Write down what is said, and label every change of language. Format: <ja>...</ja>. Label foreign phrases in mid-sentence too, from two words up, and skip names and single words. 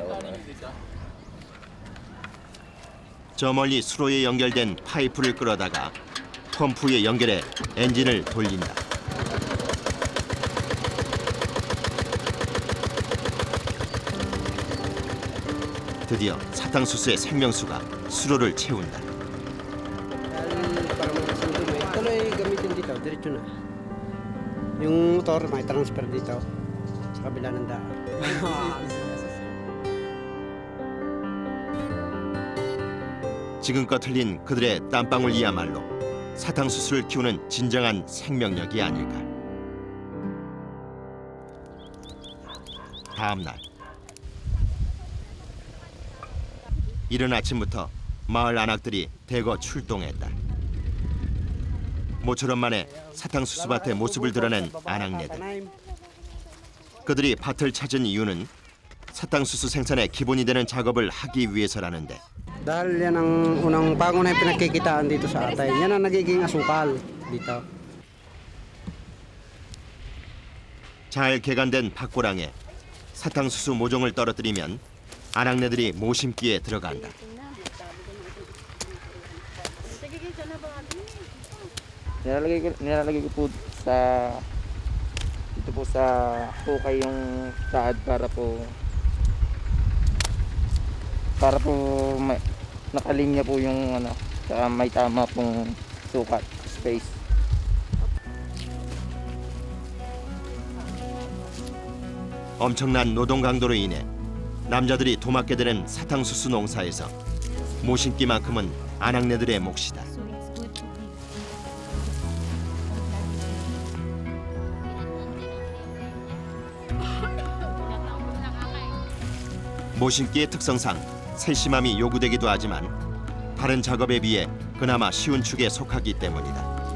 <ko>저 멀리 수로에 연결된 파이프를 끌어다가 펌프에 연결해 엔진을 돌린다. 드디어 사탕수수의 생명수가 수로를 채운다.</ko> <tl>Tuloy gamitin dito, diretso na. Yung motor may transfer dito sa kabila ng daan.</tl> <ko>지금껏 흘린 그들의 땀방울이야말로 사탕수수를 키우는 진정한 생명력이 아닐까. 다음 날 이른 아침부터 마을 안악들이 대거 출동했다. 모처럼 만에 사탕수수밭의 모습을 드러낸 안악네들. 그들이 밭을 찾은 이유는 사탕수수 생산의 기본이 되는 작업을 하기 위해서라는데</ko> <tl>Dahil yan ang unang pangunahing pinagkikitaan dito sa atay. Yan ang nagiging asukal dito.</tl> <ko>잘 개간된 밭고랑에 사탕수수 모종을 떨어뜨리면 아낙네들이 모심기에 들어간다.</ko> <tl>Nilalagay ko po sa dito po sa hukay yung saad para po nakalinya po yung ano, saka may tama pong sukat, space.</tl> <ko>엄청난 노동 강도로 인해 남자들이 도맡게 되는 사탕수수 농사에서 모심기만큼은 아낙네들의 몫이다. 모심기의 특성상 세심함이 요구되기도 하지만 다른 작업에 비해 그나마 쉬운 축에 속하기 때문이다.</ko>